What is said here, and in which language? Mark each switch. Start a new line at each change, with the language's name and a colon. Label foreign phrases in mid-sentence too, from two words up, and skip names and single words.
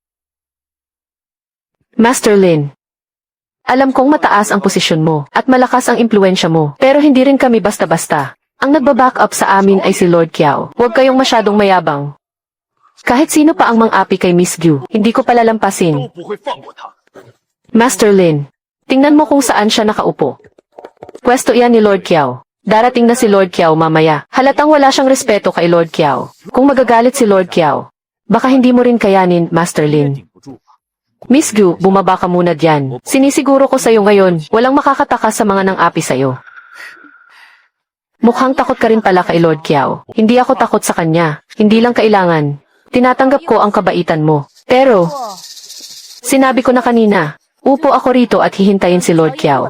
Filipino: Master Lin, alam kong mataas ang posisyon mo, at malakas ang impluensya mo, pero hindi rin kami basta-basta. Ang nagbaback up sa amin ay si Lord Kiao. Huwag kayong masyadong mayabang. Kahit sino pa ang mang-api kay Miss Gyu, hindi ko palalampasin.
Chinese: 都不会放过他。
Filipino: Master Lin, tingnan mo kung saan siya nakaupo. Pwesto iyan ni Lord Kiao. Darating na si Lord Kiao mamaya. Halatang wala siyang respeto kay Lord Kiao. Kung magagalit si Lord Kiao, baka hindi mo rin kayanin, Master
Chinese: 也
Filipino: Lin.
Chinese: 顶不住。
Filipino: Miss Gyu, bumaba ka muna diyan. Sinisiguro ko sa'yo ngayon, walang makakatakas sa mga nang-api sa'yo. Mukhang takot ka rin pala kay Lord Kiao. Hindi ako takot sa kanya. Hindi lang kailangan. Tinatanggap ko ang kabaitan mo. Pero, sinabi ko na kanina, upo ako rito at hihintayin si Lord Kiao.